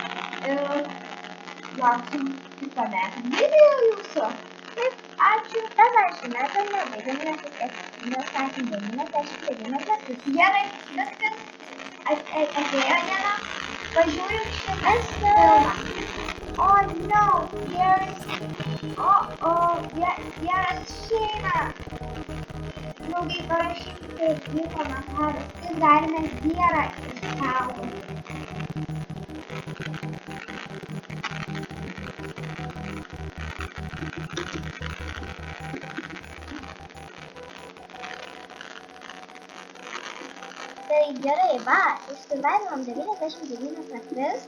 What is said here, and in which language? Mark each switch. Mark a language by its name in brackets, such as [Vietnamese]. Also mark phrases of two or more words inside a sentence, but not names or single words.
[Lithuanian] Lauksim kitame video jūsų. Taip, ačiū. Dabar šiame filme baigėme mes sakėm 99 metus. Gerai, viskas. Atėjo diena. Važiuoju šitą filmą. [English] Oh no, here is šeima. [Lithuanian] Draugai, parašykite į komentarus, kaip galime vyrą išsaugoti. Tai gerai, va, išsivaidinom 99 metus.